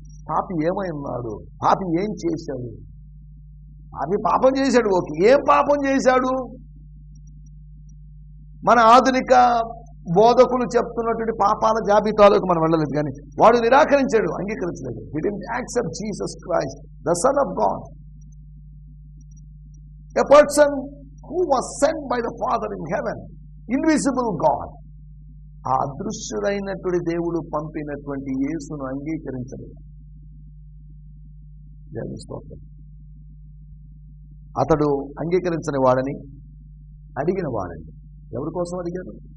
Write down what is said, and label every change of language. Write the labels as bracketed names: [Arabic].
[Telugu] పాపి ఏమై ఉన్నాడు, పాపి ఏం చేశాడు? పాపి పాపం చేశాడు. ఓకే, ఏం పాపం చేశాడు? మన ఆధునిక బోధకులు చెప్తున్నటువంటి పాపాల జాబితాలోకి మనం వెళ్ళలేదు, కానీ వాడు నిరాకరించాడు, అంగీకరించలేదు. [English] He didn't accept Jesus Christ, the Son of God, a person who was sent by the Father in heaven, invisible God. [Telugu] ఆ అదృశ్యుడైనటువంటి దేవుడు పంపినటువంటి యేసును అంగీకరించలేదు. అతడు అంగీకరించని వాడని, అడిగిన వాడని. ఎవరి కోసం అడిగాడు?